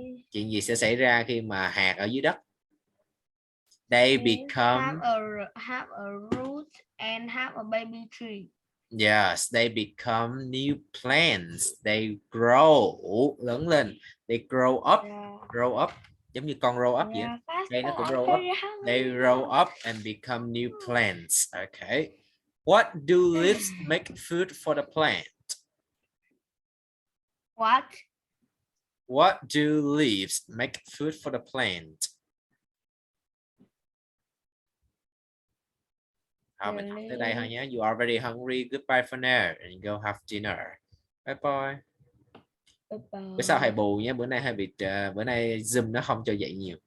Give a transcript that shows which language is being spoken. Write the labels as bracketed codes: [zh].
[vi] Chuyện gì sẽ xảy ra khi mà hạt ở dưới đất? [en] They become have a root and have a baby tree. Yes, they become new plants. They grow, [vi] lớn lên. [en] They grow up, grow up, [vi] giống như con [en] grow up [vi] vậy. Đây nó cũng [en] grow up. They grow up and become new plants. Okay. What do leaves make food for the plant? What do leaves make food for the plant? [vi] Mình học tới đây thôi nhé. [en] You are very hungry. Goodbye for now and go have dinner. Bye bye. [vi] Bữa sau hãy bù nhé. Bữa nay hơi bị bữa nay Zoom nó không cho dạy nhiều.